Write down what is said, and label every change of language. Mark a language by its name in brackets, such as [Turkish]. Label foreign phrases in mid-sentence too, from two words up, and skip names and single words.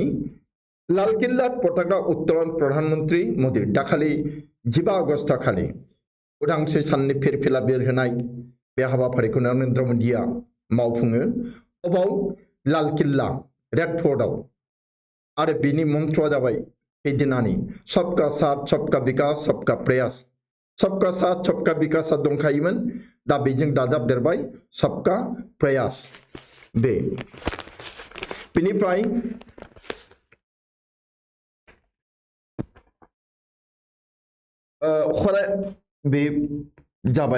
[Bodo] लाल किल्ला पताका उत्तोलन प्रधानमन्त्री मोदी दाखालि 15 आगस्ट खालि उदांस्रि साननि फिरफिला बिरहोनाय बे हाबाफारिखौ नरेन्द्र मोदीआ मावफुङो। अबाव लाल किल्ला रेड फर्टआव आरो बिनि मन्त्रआ जाबाय हैदिनानि [Hindi] सबका साथ सबका विकास सबका प्रयास। सबका साथ सबका विकासआ [Bodo] दंखायोमोन दा बेजों दाजाबदेरबाय [Hindi] सबका प्रयास। [Bodo] बेनिफ्राय बे जाबाय।